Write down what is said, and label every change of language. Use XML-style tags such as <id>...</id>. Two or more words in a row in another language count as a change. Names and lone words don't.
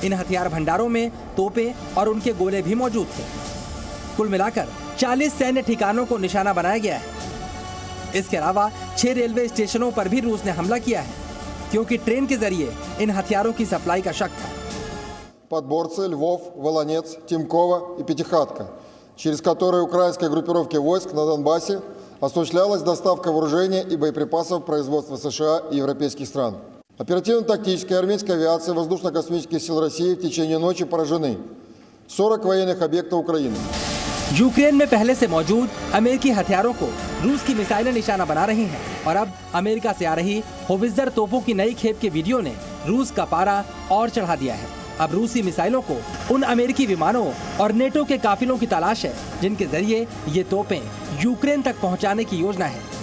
<hi>इन हथियार भंडारों में तोपें और उनके गोले भी मौजूद थे। कुल मिलाकर 40 सैन्य ठिकानों को निशाना बनाया गया है। इसके अलावा 6 रेलवे स्टेशनों पर भी रूस ने हमला किया है, क्योंकि ट्रेन के जरिए इन हथियारों की सप्लाई का शक था।</hi> <ru>Подборцы, Львов, Волонец, Тимкова и Пятихатка, через которые украинской группировки войск на Донбассе осуществлялась доставка вооружения и боеприпасов производства США и европейских стран. Оперативно-тактической армейской авиации воздушно-космических сил России в течение ночи поражены 40 военных объектов Украины.</ru> <hi>यूक्रेन में पहले से मौजूद अमेरिकी हथियारों को रूस की मिसाइलें निशाना बना रही हैं और अब अमेरिका से आ रही होवित्जर तोपों की नई खेप के वीडियो ने रूस का पारा और चढ़ा दिया है। अब रूसी मिसाइलों को उन अमेरिकी विमानों और नेटो के काफिलों की तलाश है जिनके जरिए ये तोपें यूक्रेन तक पहुंचाने की योजना है।</hi>